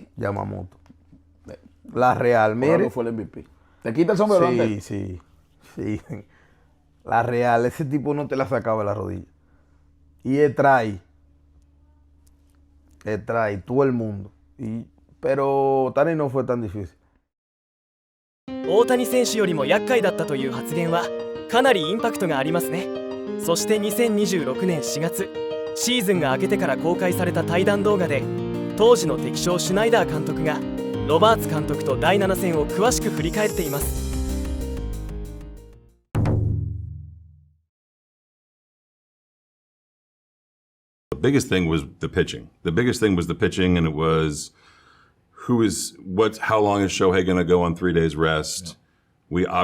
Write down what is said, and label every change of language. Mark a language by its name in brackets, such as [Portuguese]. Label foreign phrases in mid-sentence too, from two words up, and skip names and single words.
[Spanish] Yamamoto. La real, mire. Fue el MVP. ¿Te quita el sombrero? Sí. La real, ese tipo no te la sacaba de la rodilla. Y él trae todo el mundo. Pero Ohtani no fue tan difícil. [Japanese] 大谷選手よりも厄介だったという発言はかなりインパクトがありますね。そして2026年4月、シーズンが明けてから公開された対談動画で、当時の敵将シュナイダー監督がロバーツ監督と第7戦を詳しく振り返っています。 [English] The biggest thing was the pitching. The biggest thing was the pitching, and it was how long is Shohei going to go on 3 days rest? Yeah.